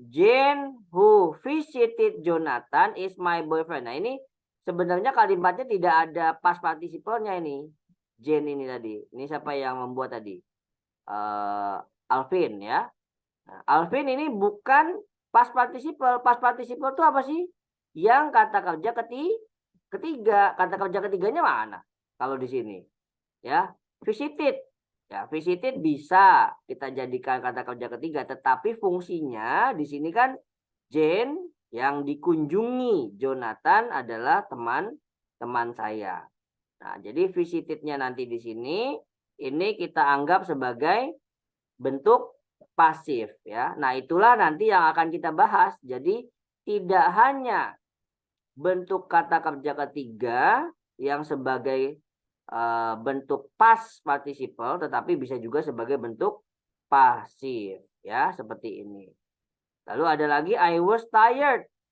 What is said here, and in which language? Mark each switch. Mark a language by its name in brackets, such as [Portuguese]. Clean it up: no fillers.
[English] Jane who visited Jonathan is my boyfriend. [Indonesian] Nah, ini sebenarnya kalimatnya tidak ada past participle-nya ini. Jane ini tadi. Ini siapa yang membuat tadi? Alvin ya. Nah, Alvin ini bukan past participle. Past participle itu apa sih? Yang kata kerja ketiga. Kata kerja ketiganya mana? Kalau di sini. Ya, visited. Ya, visited bisa kita jadikan kata kerja ketiga, tetapi fungsinya di sini kan Jane yang dikunjungi Jonathan adalah teman saya. Nah, jadi visitednya nanti di sini ini kita anggap sebagai bentuk pasif ya. Nah, itulah nanti yang akan kita bahas. Jadi tidak hanya bentuk kata kerja ketiga yang sebagai bentuk past participle, tetapi bisa juga sebagai bentuk pasif ya, seperti ini. Lalu ada lagi [English] I was tired.